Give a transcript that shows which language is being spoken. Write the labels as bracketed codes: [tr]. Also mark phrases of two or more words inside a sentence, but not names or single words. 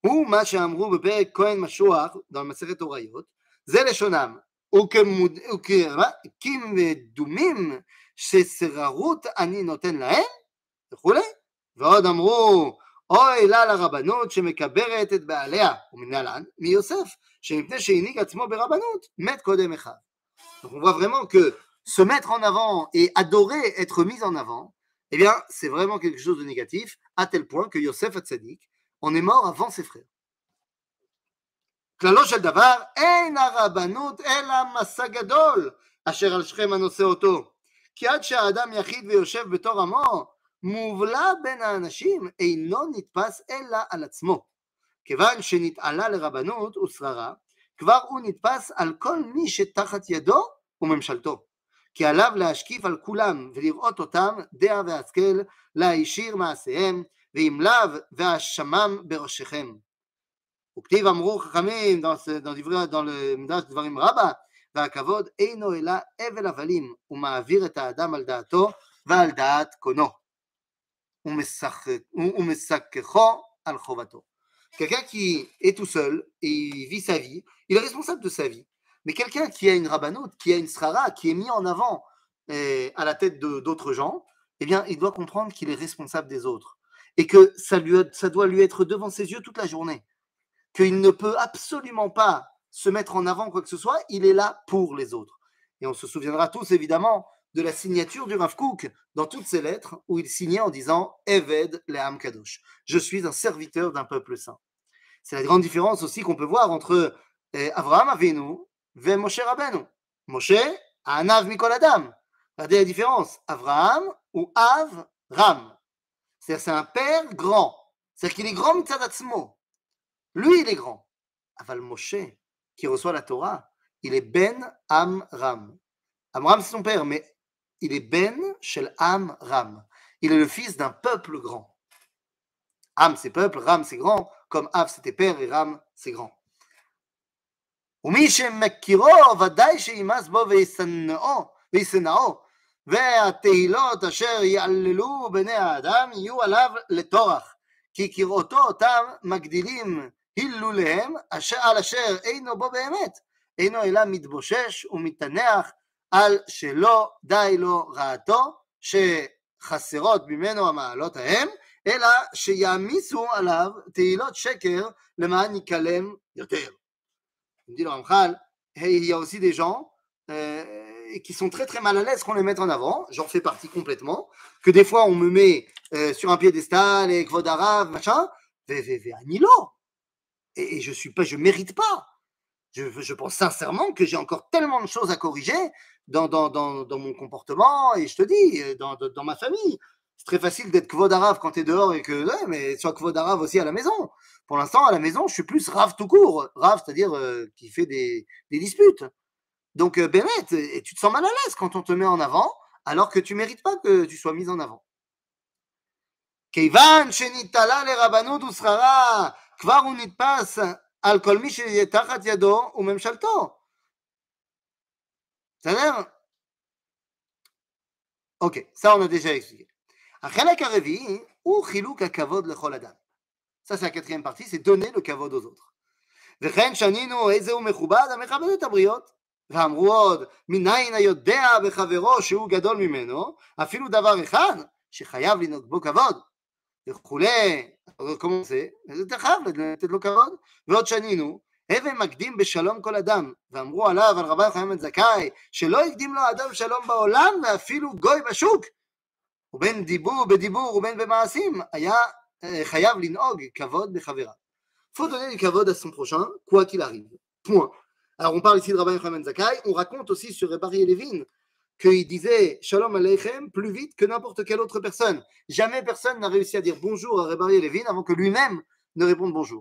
[he] הוא מה שאמרו בפרק כהן משוח, dans מסכת הוריות, זה לשונם, וכמדומים ששררות אני נותן להם, וכולי, ועוד אמרו, אוי לה לרבנות שמקברת את בעליה, ומנהלן, מיוסף, שמפני שהנהיג עצמו ברבנות, מת קודם אחד. [fr] Donc on voit vraiment que se mettre en avant et adorer être mis en avant, eh bien, c'est vraiment quelque chose de négatif, à tel point que Yosef Hatzadik en est mort avant ses frères. [he] כללו של דבר, אין הרבנות אלא מסע גדול, אשר על שכם הנושא אותו. כי עד שהאדם יחיד ויושב בתור עמו, מובלע בין האנשים, אינו נתפס אלא על עצמו. כיוון שנתעלה לרבנות ושררה, כבר הוא נתפס על כל מי שתחת ידו וממשלתו. כי עליו להשקיף על כולם ולראות אותם דעה והשכל, להישיר מעשיהם, ואם לאו והשמם בראשיכם. וכתיב אמרו חכמים [fr] dans le [he] מדרש דברים רבה, והכבוד אינו אלא אבל הבלים, ומעביר את האדם על דעתו ועל דעת קונו, ומשכחו על חובתו. [fr] Quelqu'un qui est tout seul et il vit sa vie, il est responsable de sa vie. Mais quelqu'un qui a une rabbanout, qui a une srara, qui est mis en avant à la tête d'autres gens, eh bien, il doit comprendre qu'il est responsable des autres. Et que ça doit lui être devant ses yeux toute la journée. Qu'il ne peut absolument pas se mettre en avant quoi que ce soit, il est là pour les autres. Et on se souviendra tous évidemment de la signature du Rav Kook dans toutes ses lettres où il signait en disant « [he] עבד לעם קדוש ». [fr] Je suis un serviteur d'un peuple saint. C'est la grande différence aussi qu'on peut voir entre Avraham Avinu et Moshe Rabbeinu. [he] משה, עניו מכל אדם. [fr] Regardez la différence. Avraham ou Avram. C'est-à-dire c'est un père grand. C'est-à-dire qu'il est grand [he] מצד עצמו. [fr] Lui, il est grand. Aval Moshe, qui reçoit la Torah, il est Ben Amram. Amram, c'est son père, mais il est [he] בן של [fr] Amram. Il est le fils d'un peuple grand. Am, c'est peuple, Ram, c'est grand, comme Av, c'était père, et Ram, c'est grand. [he] ומי שמכירו, ודאי שימאס בו וישנאו, והתהילות אשר יעללו בני האדם יהיו עליו לטורח, כי כראותו אותם מגדילים הילוליהם, על אשר אינו בו באמת, אינו אלא מתבושש ומתנח על שלא די לו רעתו, שחסרות ממנו המעלות ההם, אלא שיעמיסו עליו תהילות שקר למען יקלם יותר. [fr] Il me dit le Ramchal, il y a aussi des gens qui sont très très mal à l'aise qu'on les mette en avant, j'en fais partie complètement, que des fois on me met sur un piédestal et [he] כבוד הרב, [fr] machin, Anilo, et je mérite pas. Je pense sincèrement que j'ai encore tellement de choses à corriger dans mon comportement, et je te dis, dans ma famille. C'est très facile d'être [he] כבוד הרב [fr] quand tu es dehors et que, ouais, mais sois [he] כבוד הרב [fr] aussi à la maison. Pour l'instant, à la maison, je suis plus Rav tout court. Rav, c'est-à-dire qui fait des disputes. Donc, Bémet, et tu te sens mal à l'aise quand on te met en avant, alors que tu ne mérites pas que tu sois mis en avant. [he] כיוון שניטלה לרבנות ושררה, כבר הוא נתפס על כל מי שיהיה תחת ידו וממשלתו. בסדר? אוקיי, [fr] ça on a déjà expliqué. [he] החלק הרביעי הוא חילוק הכבוד לכל אדם. [fr] Ça c'est la quatrième partie, c'est donner le כבוד aux autres. [he] וכן שנינו איזה הוא מכובד המכבד את הבריות. ואמרו עוד, מניין היודע בחברו שהוא גדול ממנו, אפילו דבר אחד שחייב לנהוג בו כבוד. וכולי, כמו זה, אתה חייב לתת לו כבוד. ועוד שנינו, הווה מקדים בשלום כל אדם, ואמרו עליו, על רבי יוחנן בן זכאי, שלא הקדים לו אדם שלום בעולם, ואפילו גוי בשוק. ובין בדיבור ובין במעשים, היה חייב לנהוג כבוד בחברה. [fr] Faut donner du kavod à son prochain, quoi qu'il arrive. Point. Alors on parle ici de Rabbi Yochanan ben Zakkai, on raconte aussi sur Rebari Levin qu'il disait [he] שלום עליכם [fr] plus vite que n'importe quelle autre personne. Jamais personne n'a réussi à dire bonjour à Rebari Levin avant que lui-même ne réponde bonjour.